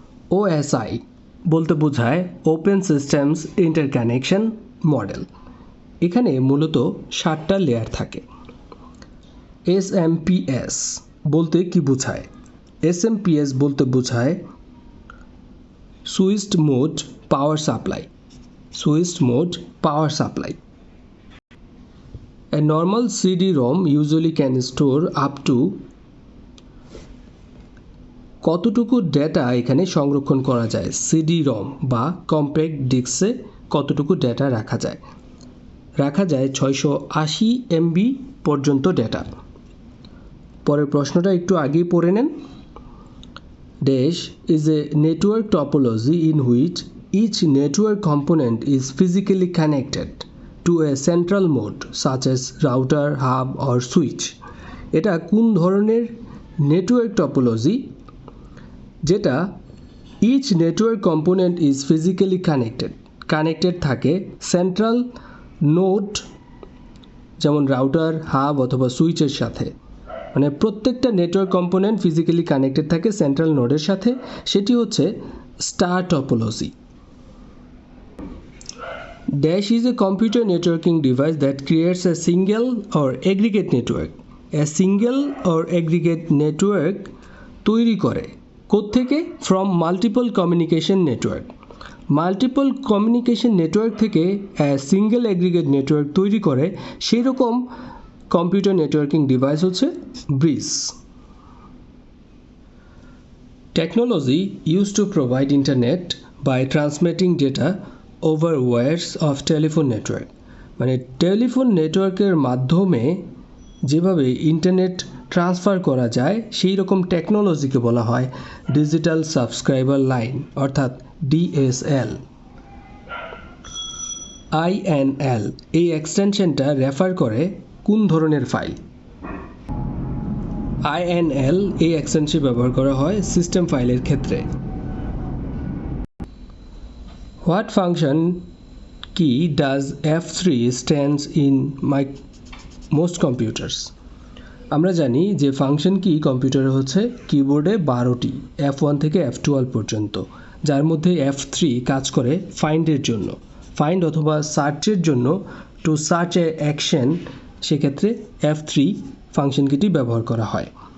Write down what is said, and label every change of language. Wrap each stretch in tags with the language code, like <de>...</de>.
<bn>OSI বলতে বোঝায় open systems interconnection model. এখানে মূলত 7টা লেয়ার থাকে। এসএমপিএস বলতে কি বোঝায়? এসএমপিএস বলতে বোঝায় switched mode power supply. Switched mode power supply.</bn> <en>A normal CD-ROM usually can store up to</en> <bn>কতটুকু ডেটা এখানে সংরক্ষণ করা যায়? CD-ROM বা কম্প্যাক্ট ডিস্কে কতটুকু ডেটা রাখা যায়? রাখা যায় 680 MB পর্যন্ত ডেটা। পরের প্রশ্নটা একটু আগেই পড়ে নেন।</bn> <en>Dash is a network topology in which each network component is physically connected to a central node such as router, hub or switch.</en> <bn>এটা কোন ধরনের নেটওয়ার্ক টপোলজি যেটা</bn> <en>each network component is physically connected</en> <bn>থাকে central node যেমন router, hub অথবা সুইচের সাথে। মানে প্রত্যেকটা নেটওয়ার্ক কম্পোনেন্ট ফিজিক্যালি কানেক্টেড থাকে সেন্ট্রাল নোডের সাথে, সেটি হচ্ছে star topology.</bn> <en>Dash is a computer networking device that creates a single or aggregate network. A single or aggregate network</en> <bn>তৈরি করে কোত্থেকে?</bn> <en>From multiple communication network. Multiple communication network</en> <bn>থেকে</bn> <en>a single aggregate network</en> <bn>তৈরি করে সেই রকম computer networking device হচ্ছে bridge.</bn> <en>Technology used to provide internet by transmitting data over wires of telephone network.</en> <bn>মানে টেলিফোন নেটওয়ার্কের মাধ্যমে যেভাবে ইন্টারনেট ট্রান্সফার করা যায় সেই রকম টেকনোলজিকে বলা হয় ডিজিটাল সাবস্ক্রাইবার লাইন অর্থাৎ ডিএসএল। আইএনএল এই এক্সটেনশনটা রেফার করে কোন ধরনের ফাইল? আইএনএল এই এক্সটেনশন ব্যবহার করা হয় সিস্টেম ফাইলের ক্ষেত্রে।</bn> <en>What function key does F3 stands in most computers?</en> <bn>আমরা জানি যে ফাংশন কি কম্পিউটারে হচ্ছে কিবোর্ডে 12টি, F1 থেকে F12 পর্যন্ত, যার মধ্যে F3 কাজ করে ফাইন্ডের জন্য, ফাইন্ড অথবা সার্চের জন্য।</bn> <en>to search a action</en> <bn>সেক্ষেত্রে F3 ফাংশন কিটি ব্যবহার করা হয়।</bn>